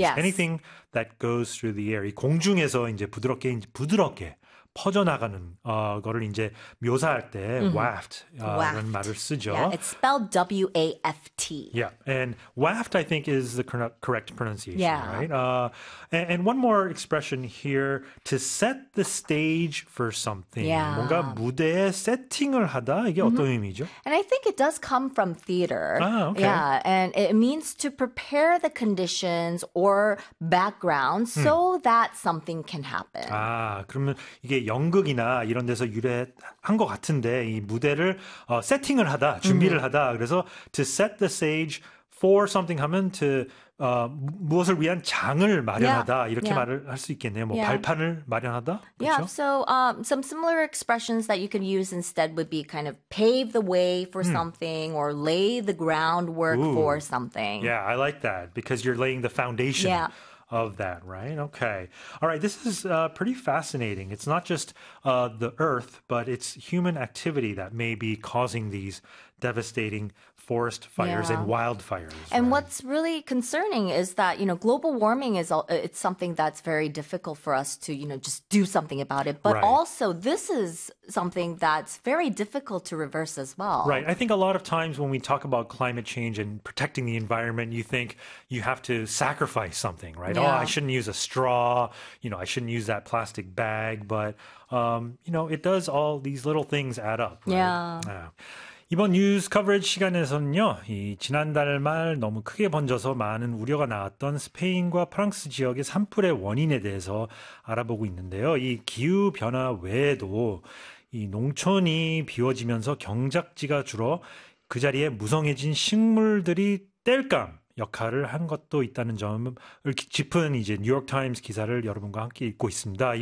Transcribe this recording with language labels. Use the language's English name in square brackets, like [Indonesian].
[English] Anything that goes through the air. [Korean] 이 공중에서 이제 부드럽게 퍼져나가는 거를 이제 묘사할 때 waft라는 말을 쓰죠. [English] it's spelled WAFT. And waft, I think, is the correct pronunciation, right? And one more expression here, to set the stage for something. [Korean] 뭔가 무대에 세팅을 하다, 이게 어떤 의미죠? [English] And I think it does come from theater. And it means to prepare the conditions or background so that something can happen. [Korean] 그러면 이게 연극이나 이런 데서 유래한 것 같은데, 이 무대를 세팅을 하다, 준비를 하다. 그래서 [English] to set the stage for something [Korean] 하면 무엇을 위한 장을 마련하다. 이렇게 말을 할수 있겠네요. 뭐 발판을 마련하다. 그렇죠? [English] Some similar expressions that you can use instead would be kind of pave the way for something or lay the groundwork for something. I like that because you're laying the foundation of that, right? Okay. All right. This is pretty fascinating. It's not just the earth, but it's human activity that may be causing these devastating forest fires and wildfires, And right? what's really concerning is that, global warming it's something that's very difficult for us to, just do something about it. But also, this is something that's very difficult to reverse as Right. well. I think a lot of times when we talk about climate change and protecting the environment, you think you have to sacrifice something, right? Oh, I shouldn't use a straw. I shouldn't use that plastic bag. But, it does all these little things add up, right? [Korean] 이번 뉴스 커버리지 시간에서는요, 이 지난달 말 너무 크게 번져서 많은 우려가 나왔던 스페인과 프랑스 지역의 산불의 원인에 대해서 알아보고 있는데요. 이 기후 변화 외에도 이 농촌이 비워지면서 경작지가 줄어 그 자리에 무성해진 식물들이 땔감 역할을 한 것도 있다는 점을 짚은 이제 뉴욕타임스 기사를 여러분과 함께 읽고 있습니다.